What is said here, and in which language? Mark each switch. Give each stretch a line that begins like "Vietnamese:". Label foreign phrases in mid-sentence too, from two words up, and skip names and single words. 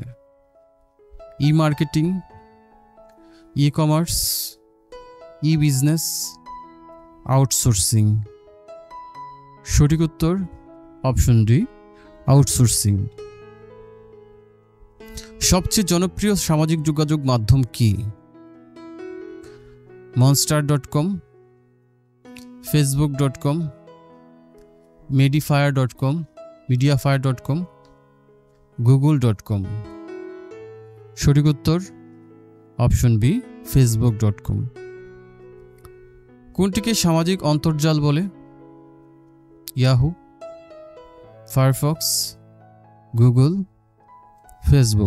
English: e-marketing, e-commerce, e-business, outsourcing.
Bangla: সঠিক উত্তর
English: option D outsourcing.
Bangla: সবচেয়ে জনপ্রিয় সামাজিক যোগাযোগ মাধ্যম কি? monster.com, facebook.com, mediafire.com, google.com। সঠিক উত্তর
English: option B
Bangla: facebook.com। কোনটিকে সামাজিক অন্তর্জাল বলে? ইয়াহু, ফায়ারফক্স, গুগল, ফেসবুক।